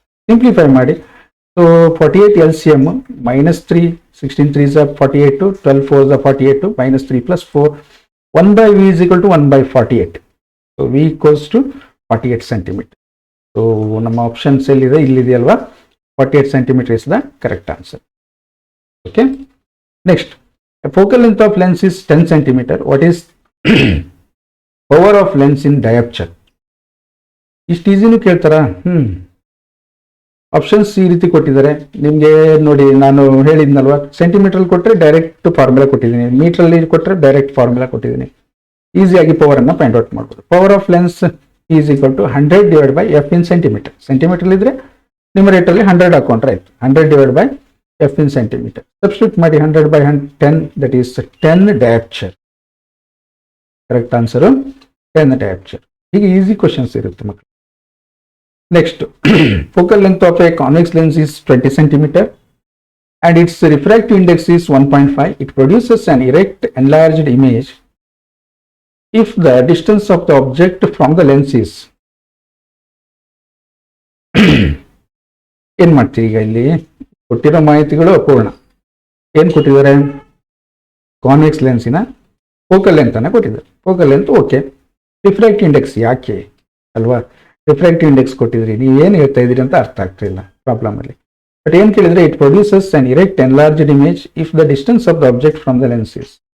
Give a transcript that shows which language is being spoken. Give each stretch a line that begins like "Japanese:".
Kannada: Simplify ಮಾಡಿ. So 48 LCM -3, 16 3s 48, 12 4s 48, -3 plus 4.
English: 1/v is equal to 1/48. So v equals to 48 centimeter.
Kannada: So ನಮ್ಮ options ಎಲ್ಲಿದೆ, ಇಲ್ಲಿದೆಯಲ್ವಾ,
English: 48 centimeter is the correct answer. Okay. Next, a focal length of lens is 10 centimeter. What is power of lens in diopter?
Kannada: ಇಷ್ಟು ಈಸಿನೂ ಕೇಳ್ತಾರ. Options ಈ ರೀತಿ ಕೊಟ್ಟಿದ್ದಾರೆ ನಿಮಗೆ ನೋಡಿ. ನಾನು ಹೇಳಿದ್ನಲ್ವಾ, ಸೆಂಟಿಮೀಟರ್ ಕೊಟ್ಟರೆ ಡೈರೆಕ್ಟ್ ಫಾರ್ಮುಲಾ ಕೊಟ್ಟಿದ್ದೀನಿ, ಮೀಟರ್ ಅಲ್ಲಿ ಕೊಟ್ಟರೆ ಡೈರೆಕ್ಟ್ ಫಾರ್ಮುಲಾ ಕೊಟ್ಟಿದ್ದೀನಿ. ಈಸಿಯಾಗಿ ಪವರ್ ಅನ್ನ ಫೈಂಡ್ ಔಟ್ ಮಾಡ್ಬೋದು. Power of lens is equal to 100 divide by F in centimetre. Centimetre ಇದ್ರೆ ನ್ಯೂಮರೇಟರ್ ಅಲ್ಲಿ 100 ಹಾಕೊಂಡ್ರೆ ಆಯ್ತು. 100 divide by F in centimetre. Substitute ಮಾಡಿ 100/10, ದಟ್ ಈಸ್ 10 ಡಯಾಪ್ಚರ್. Correct answer 10 ಡಯಾಪ್ಚರ್. ಹೀಗೆ ಈಸಿ ಕ್ವಶನ್ಸ್ ಇರುತ್ತೆ ಮಕ್ಕಳು.
English: Next, focal length of a convex lens is 20 centimeter and its refractive index is 1.5. It produces an erect enlarged image if the distance of the object from the lens is
Kannada: ಏನ್ ಮಾಡ್ತೀವಿ ಈಗ, ಇಲ್ಲಿ ಕೊಟ್ಟಿರೋ ಮಾಹಿತಿಗಳು ಅಪೂರ್ಣ. ಏನ್ ಕೊಟ್ಟಿದ್ದಾರೆ, ಕಾನ್ವೆಕ್ಸ್ ಲೆನ್ಸಿನ ಫೋಕಲ್ ಲೆಂತ್ ಅನ್ನ ಕೊಟ್ಟಿದ್ದಾರೆ. Focal length okay, refractive index ಯಾಕೆ ಅಲ್ವಾ, ರಿಫ್ರಾಕ್ಟಿವ್ ಇಂಡೆಕ್ಸ್ ಕೊಟ್ಟಿದ್ರಿ, ನೀವು ಏನು ಹೇಳ್ತಾ ಇದ್ದೀರಿ ಅಂತ ಅರ್ಥ ಆಗ್ತಿಲ್ಲ ಪ್ರಾಬ್ಲಮ್ ಅಲ್ಲಿ. ಬಟ್ ಏನು ಕೇಳಿದ್ರೆ,
English: It produces an erect enlarged image if the distance of the object from the lens is.